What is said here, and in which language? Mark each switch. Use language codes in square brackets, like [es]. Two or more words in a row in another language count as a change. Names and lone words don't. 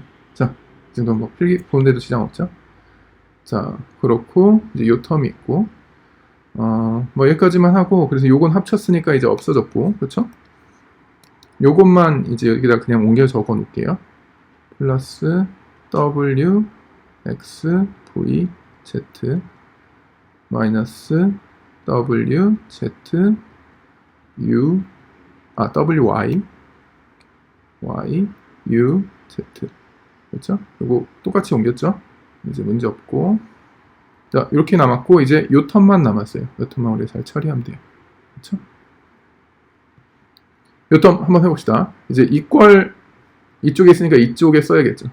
[ko] 자, 이 정도 뭐 필기 보는데도 지장 없죠? 자, 그렇고 이제 요 텀이 있고 뭐 여기까지만 하고 그래서 요건 합쳤으니까 이제 없어졌고 그렇죠? 요것만 이제 여기다 그냥 옮겨 적어 놓을게요. 플러스 w x v z 마이너스 w z u w y y u z 그렇죠? 요거 똑같이 옮겼죠? 이제 문제 없고 자, 이렇게 남았고 이제 요 텀만 남았어요. 요 텀만 우리 잘 처리하면 돼요. 그렇죠? 요 텀 한번 해봅시다. 이제 이퀄 이쪽에 있으니까 이쪽에 써야겠죠.